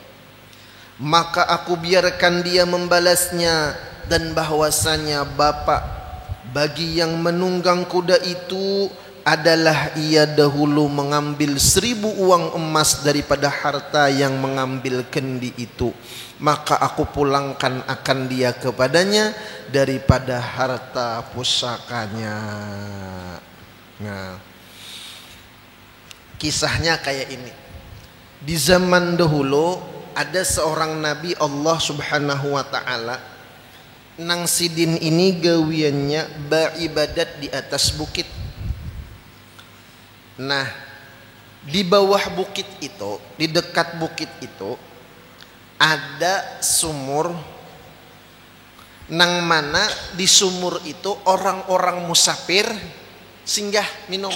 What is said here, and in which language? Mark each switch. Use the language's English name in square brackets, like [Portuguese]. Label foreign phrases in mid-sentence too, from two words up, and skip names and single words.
[Indonesian] maka aku biarkan dia membalasnya, dan bahwasanya bapak bagi yang menunggang kuda itu adalah ia dahulu mengambil 1000 uang emas daripada harta yang mengambil kendi itu, maka aku pulangkan akan dia kepadanya daripada harta pusakanya. Nah, kisahnya kayak ini. Di zaman dahulu ada seorang nabi [Arabic] الله سبحانه وتعالى, [Banjar] nang sidin ini gawiannya [Indonesian] beribadat di atas bukit. Nah, di bawah bukit itu, di dekat bukit itu ada sumur, nang mana di sumur itu orang-orang musafir singgah minum.